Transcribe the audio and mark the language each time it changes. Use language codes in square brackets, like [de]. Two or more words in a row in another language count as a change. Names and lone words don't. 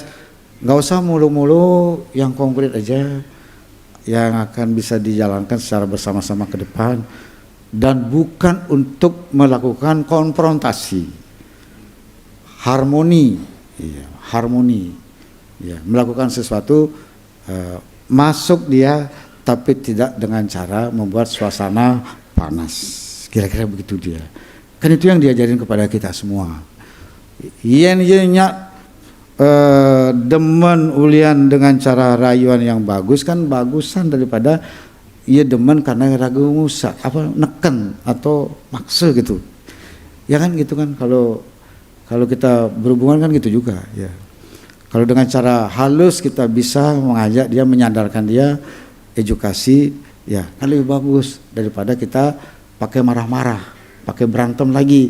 [id] Nggak usah mulu-mulu, yang konkret aja yang akan bisa dijalankan secara bersama-sama ke depan, dan bukan untuk melakukan konfrontasi, harmoni, ya, harmoni, ya, melakukan sesuatu masuk dia, tapi tidak dengan cara membuat suasana panas. Kira-kira begitu dia. Kan itu yang diajarin kepada kita semua. [ban] Yen demen ulian [id] dengan cara rayuan yang bagus kan bagusan daripada ia demen karena ragu musak apa neken atau maksa gitu. Ya kan gitu kan, kalau kita berhubungan kan gitu juga ya. Kalau dengan cara halus kita bisa mengajak dia, menyadarkan dia, edukasi, ya kan lebih bagus daripada kita pakai marah-marah, pakai berantem lagi.